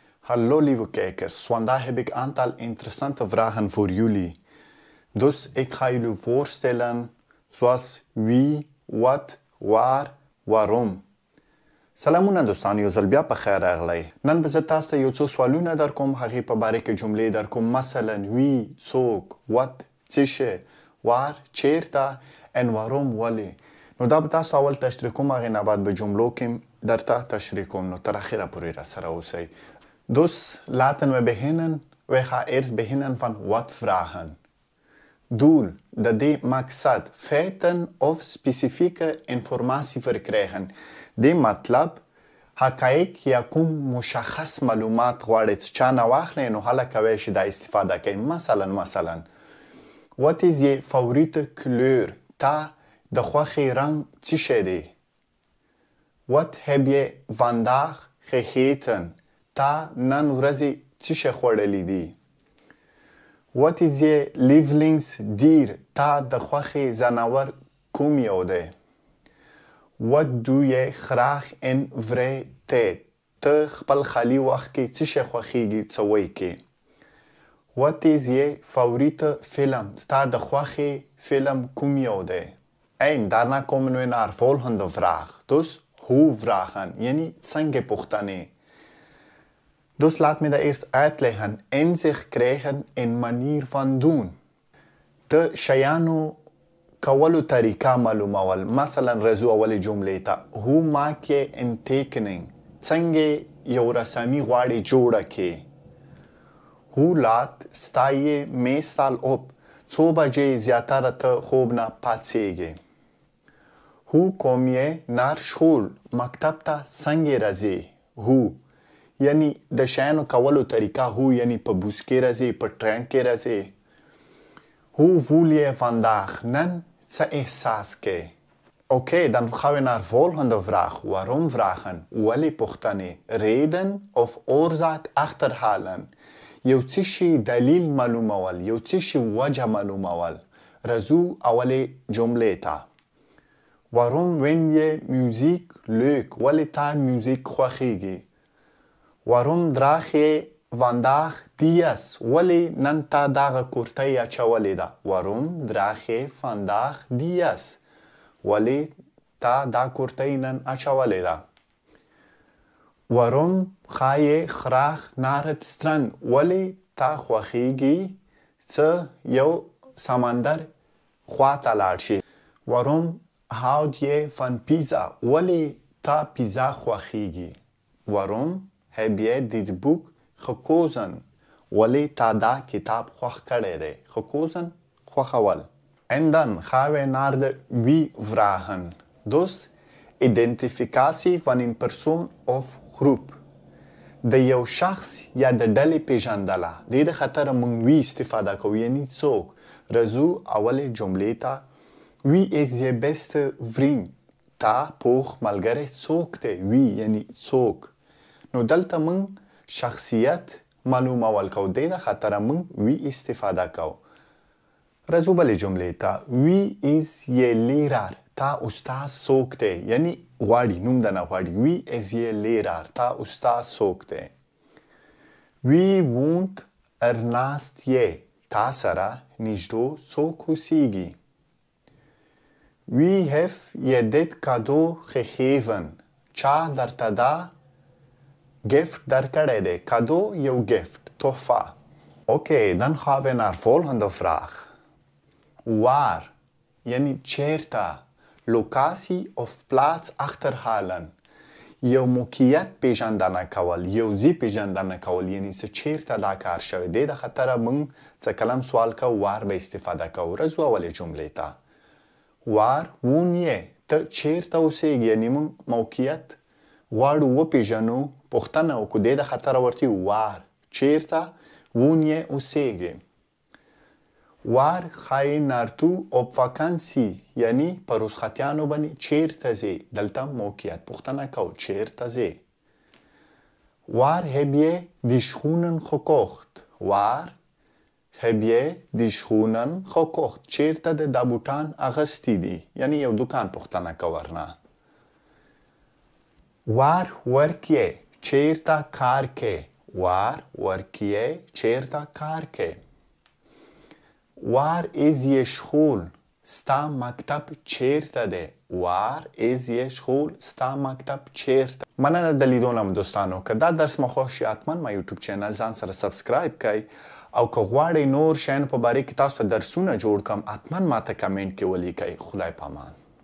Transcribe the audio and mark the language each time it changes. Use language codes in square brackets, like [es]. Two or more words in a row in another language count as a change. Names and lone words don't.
[nl] Hallo lieve kijkers, vandaag heb ik een aantal interessante vragen voor jullie. Dus ik ga jullie voorstellen zoals wie, wat, waar, waarom. [ps] سلامونه دوستان، یو ځل بیا په خیر راغلی. نن به زه تاسو ته یو څو سوالونه در کوم، هغې په باره کې جملې در کوم. مثلا وی، څوک، what، څه شی، waar، چیرته، and waarom، ولې. نو دا به تاسو اول تشریح کوم، هغې نه بعد به جملو کې درته تشریح کوم. نو تر اخره پورې راسره اوسئ. [nl] Dus laten we beginnen. We gaan eerst beginnen van wat vragen. Doel, de maqsad, feiten of specifieke informatie verkrijgen. [ps] دی مطلب حقایق یا کوم مشخص معلومات غواړئ چې چا نه واخلئ، نو هله کوی شي دا استفاده کوئ. [nl] مثلا what is je favoriete kleur؟ [ps] تا د خوښې رنګ څه شی دی؟ [nl] Wat heb je vandaag gegeten؟ [ps] تا نن ورځې څه شی خوړلی دی؟ [nl] What is je lievelingsdier؟ [ps] تا د خوښې ځناور کوم یو دی؟ [nl] Wat doe je graag in vrije tijd؟ [ps] ته خپل خالی وخت کې څه شی خوښیږي، څه وی کې؟ [nl] Wat is je favoriete film؟ [ps] تا د خوښې فیلم کوم یو دی؟ [nl] En daarna komen we naar volgende vraag. Dus hoe vragen؟ [ps] یعنی څنګه پوښتنې. [nl] Dus laat me dat eerst uitleggen. Inzicht krijgen in manier van doen. [ps] De شیانو کولو طریقه معلومول. مثلا رزو اول جمله تا [nl] hoe maak je een tekening؟ [ps] څنګه یو رسامي غواړي جوړه کې؟ [nl] hoe laat sta je meestal op؟ [ps] څو بجې زیاتره ته خوب نه پاڅېږې؟ [nl] hoe kom je naar school؟ [ps] مکتب ته څنګه راځې؟ hoe یعنی د شیانو کولو طریقه هو یعنی په بوس کې راځې، په ټرین کې راځې. [nl] hoe voel je vandaag؟ [ps] نن څه احساس کې؟ [nl] Oké, dan gaan we naar volgende vraag. Waarom vragen؟ [ps] ولې پوښتنې؟ [nl] reden of oorzaak achterhalen. [ps] یو څه شي دلیل معلومول، یو څه شي وجه معلومول. رزو اولې جملې ته. [nl] Waarom vind je muziek leuk؟ [ps] ولې تا موزیک خوښیږي؟ [nl] Waarom draag je vandaag dias؟ [ps] ولې نن تا دغه کورتۍ اچولې ده؟ [nl] Waarom draag je vandaag dias؟ [ps] ولې تا دا کورتۍ نن اچولې ده؟ [nl] Waarom ga je graag naar het strand؟ [ps] ولې تا خوښیږي چې یو سمندر خواته لاړ شي؟ [nl] Waarom houd je van pizza؟ [ps] ولې تا پیزا خوښیږي؟ [nl] Waarom heb je dit boek gekozen؟ [ps] ولې تا دا کتاب خوښ کړی دی؟ gekozen خوښول. [nl] En dan gaan we naar de wie-vragen. Dus identificatie van een persoon of groep. [ps] د یو شخص یا د ډلې پیژندله. دې د خاطره موږ وی استفاده کوو، یعنی څوک. رزو اولې جملې ته [nl] wie is je beste vriend؟ [ps] تا پوخ ملګری څوک دی؟ وی یعنی څوک. نو دلته موږ شخصیت معلومول کو، دې د خاطره موږ وی استفاده کو. رزو بلې جملې ته [nl] wie is je leraar? [ps] تا استاد څوک دی؟ یعنی غواړي، نوم د نه غواړي. [nl] wie is je leraar? [ps] تا استاد څوک دی؟ [nl] wie woont er naast je؟ [ps] تا سره نږدې څوک اوسیږي؟ [nl] wie heeft je dit cadeau gegeven؟ [ps] چا درته دا gift درکړی دی؟ cadeau یو gift، تحفه. [nl] Oké, dan gaan we naar volgende vraag. [ps] Waar یعنی چیرته. [nl] locatie of plaats achterhalen. [ps] یو موقعیت پیژندنه کول، یو ځای پیژندنه کول، یعنی چې چیرته دا کار شوی دی. د خاطره موږ څه کلم سوال کو، وار به استفاده کو. رزو اولې جملې ته [nl] waar woon je؟ [ps] ته چیرته اوسیږي، یعنی موږ موقعیت غواړو وپیژنو، پوښتنه وکړو. دې د خاطره ورته waar چیرته woon je اوسیږي. [nl] waar ga je naartoe op vakantie؟ [ps] یعنی په رخصتیانو باندې چیرته ځې؟ دلته موقعیت پوښتنه کو، چیرته ځې. [nl] waar heb je die schoenen gekocht؟ waar heb je die schoenen gekocht؟ [ps] چیرته د دا بوټان اغستی دي؟ یعنی یو دکان پوښتنه کو ورنه. [nl] waar werk je؟ [ps] چیرته کار کې؟ وار ورکیه چیرته کار کوي. [nl] Waar is je school? [ps] ستا مکتب چیرته دی؟ [nl] Waar is je school? [ps] ستا مکتب چیرته؟ مننه د لیدو نه دوستانو. که دا درس مو خوښ شي حتما ما یوټیوب چینل ځان سره سبسکرایب کړئ او که غواړئ نور شیانو په باره کې تاسو ته درسونه جوړ کړم حتما ماته کمنټ کې ولیکئ. خدای پامان.